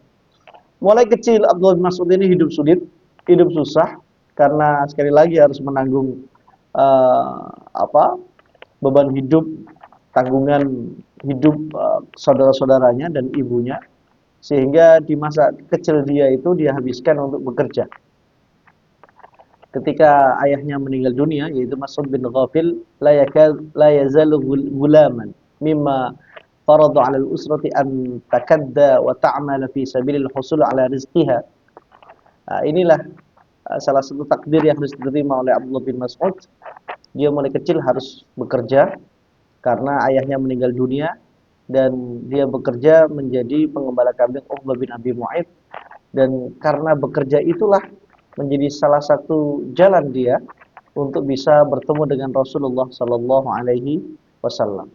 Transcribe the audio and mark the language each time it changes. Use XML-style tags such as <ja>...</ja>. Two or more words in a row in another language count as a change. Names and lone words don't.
<id>Mulai kecil Abdullah bin Mas'ud ini hidup sulit, hidup susah karena sekali lagi harus menanggung beban hidup, tanggungan hidup saudara-saudaranya dan ibunya, sehingga di masa kecil dia itu dia habiskan untuk bekerja. Ketika ayahnya meninggal dunia, yaitu Mas'ud bin Ghafil,</id> <ar>لا يزال غلاما مما فرض على الأسرة أن تكد وتعمل في سبيل الحصول على رزقها.</ar> <id>Inilah salah satu takdir yang harus diterima oleh Abdullah bin Mas'ud. Dia mulai kecil harus bekerja karena ayahnya meninggal dunia, dan dia bekerja menjadi pengembala kambing Uqbah bin Abi Mu'aid, dan karena bekerja itulah menjadi salah satu jalan dia untuk bisa bertemu dengan Rasulullah</id> <ar>صلى الله عليه وسلم.</ar>